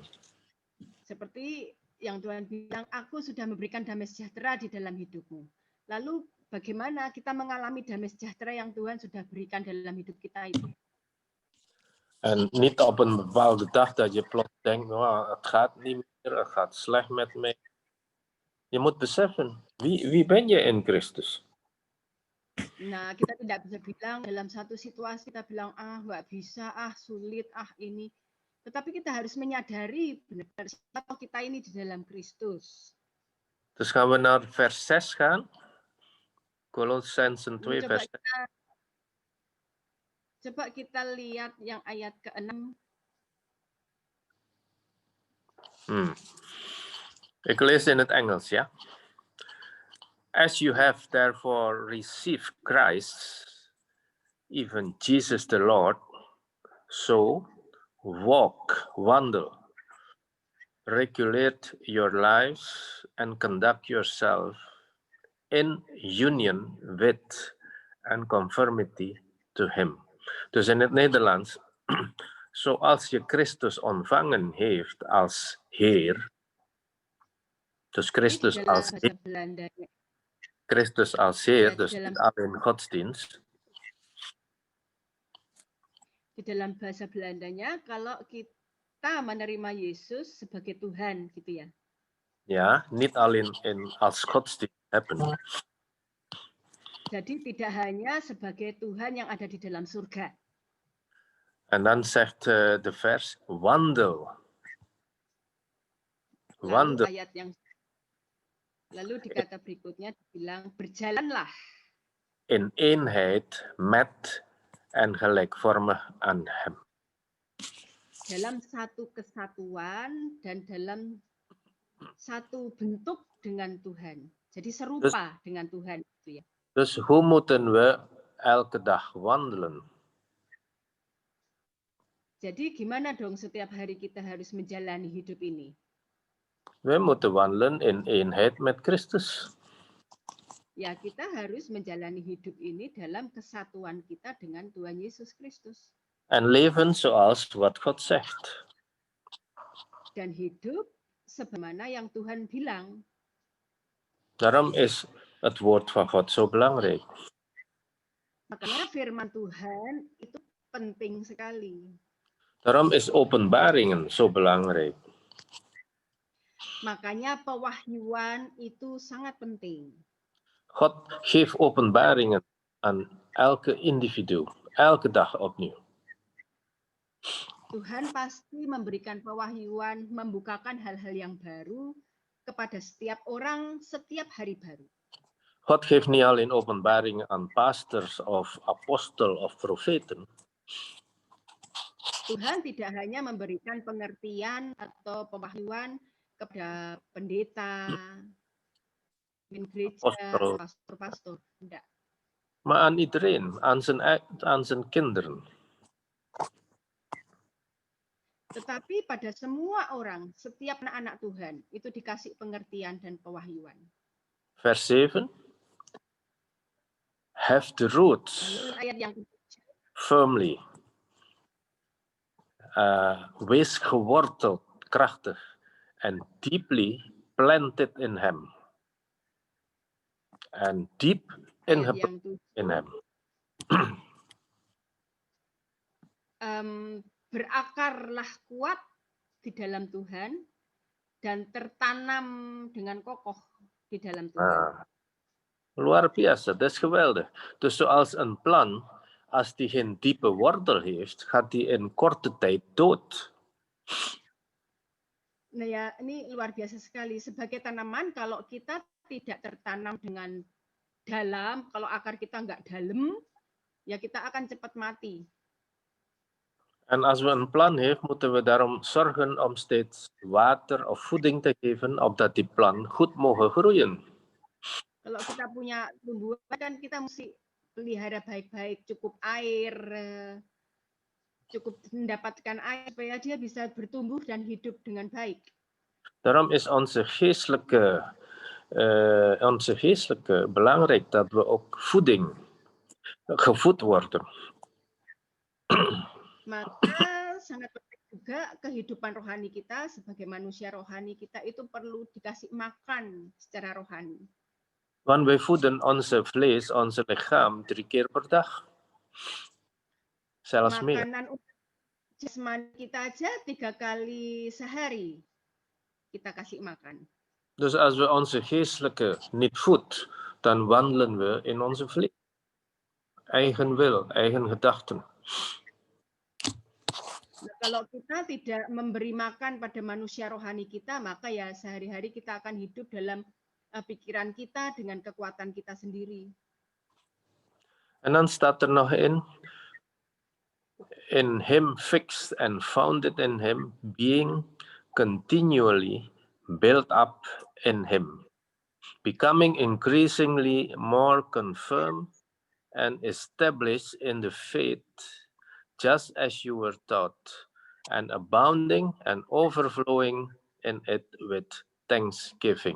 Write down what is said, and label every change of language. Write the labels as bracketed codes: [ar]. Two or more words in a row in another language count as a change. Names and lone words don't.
[id] Seperti yang Tuhan bilang, aku sudah memberikan damai sejahtera di dalam hidupmu. Lalu bagaimana kita mengalami damai sejahtera yang Tuhan sudah berikan dalam hidup kita itu? [nl] En niet op een bepaalde dag dat je plots denkt, nou, het gaat niet meer, het gaat slecht met mij. Je moet beseffen, wie ben je in Christus? [id] Nah, kita tidak bisa bilang dalam satu situasi kita bilang, nggak bisa, sulit, ini. Tetapi kita harus menyadari benar-benar siapa kita ini di dalam Kristus. [nl] Dus gaan we naar vers 6 gaan. Colossensen 2 vers 6. [id] Coba kita lihat yang ayat ke-6. [nl] Ik lees in het Engels, ja. [en] As you have therefore received Christ, even Jesus the Lord, so walk, wandel, regulate your lives and conduct yourself in union with and conformity to him. [nl] Dus in het Nederlands, zoals je Christus ontvangen heeft als Heer, dus Christus [id] Ini di [nl] als [id] dalam [nl] Heer, [id] bahasa Belanda. [nl] Christus als Heer, [id] Ya, [nl] dus niet alleen godsdienst. [id] di dalam bahasa Belandanya, kalau kita menerima Yesus sebagai Tuhan, gitu ya. [nl] Ja, niet alleen als godsdienst hebben. [id] Jadi tidak hanya sebagai Tuhan yang ada di dalam surga. [nl] En dan zegt de vers, wandel. [id] Lalu [nl] Wandel [id] lalu di kata berikutnya dibilang berjalanlah [nl] in eenheid met en gelijkvormig aan hem. [id] dalam satu kesatuan dan dalam satu bentuk dengan Tuhan. Jadi serupa dengan Tuhan itu ya. [nl] Dus hoe moeten we elke dag wandelen? [id] Jadi gimana dong setiap hari kita harus menjalani hidup ini? [nl] We moeten wandelen in eenheid met Christus. [id] Ya, kita harus menjalani hidup ini dalam kesatuan kita dengan Tuhan Yesus Kristus. [nl] En leven zoals wat God zegt. [id] Dan hidup sebagaimana yang Tuhan bilang. [nl] Daarom is het woord van God zo belangrijk. [id] Makanya firman Tuhan itu penting sekali. [nl] Daarom is openbaringen zo belangrijk. [id] Makanya pewahyuan itu sangat penting. [nl] God geeft openbaringen aan elke individu, elke dag opnieuw. [id] Tuhan pasti memberikan pewahyuan, membukakan hal-hal yang baru kepada setiap orang setiap hari baru. [nl] God geeft niet alleen openbaringen aan pastors of apostel of profeten. [id] Tuhan tidak hanya memberikan pengertian atau pewahyuan kepada pendeta, gereja, pastor-pastor. Tidak. [nl] Maar aan iedereen, aan zijn kinderen. [id] Tetapi pada semua orang, setiap anak-anak Tuhan, itu dikasih pengertian dan pewahyuan. [nl] Vers 7. [en] Have the roots [id] Lalu ayat yang [en] firmly. [nl] Wees geworteld, krachtig en [en] deeply planted [nl] in hem. En diep ingeprent in hem. [id] Berakarlah kuat di dalam Tuhan dan tertanam dengan kokoh di dalam Tuhan. Luar biasa, [nl] dat is geweldig. Dus zoals een plant, als die geen diepe wortel heeft, gaat die in korte tijd dood. [id] Nah ya, ini luar biasa sekali. Sebagai tanaman, kalau kita tidak tertanam dengan dalam, kalau akar kita nggak dalam, ya kita akan cepat mati. [nl] En als we een plan hebben, moeten we daarom zorgen om steeds water of voeding te geven, opdat die plant goed mogen groeien. [id] Kalau kita punya tumbuhan, kan kita mesti pelihara baik-baik, cukup air, cukup mendapatkan air, supaya dia bisa bertumbuh dan hidup dengan baik. [nl] Daarom is onze geestelijke belangrijk dat we ook gevoed worden. [id] Maka sangat penting juga kehidupan rohani kita sebagai manusia rohani kita itu perlu dikasih makan secara rohani. [nl] Want wij voeden onze vlees, onze lichaam 3 keer per dag. Zelfs meer. [id] Makanan jasmani kita aja 3 kali sehari kita kasih makan. [nl] Dus als we onze geestelijke niet voeden, dan wandelen we in onze vlees. Eigen wil, eigen gedachten. [id] Nah, kalau kita tidak memberi makan pada manusia rohani kita, maka ya sehari-hari kita akan hidup dalam pikiran kita dengan kekuatan kita sendiri. [nl] En dan staat er nog in [en] him fixed and founded in him, being continually built up in Him, becoming increasingly more confirmed and established in the faith, just as you were taught, and abounding and overflowing in it with thanksgiving.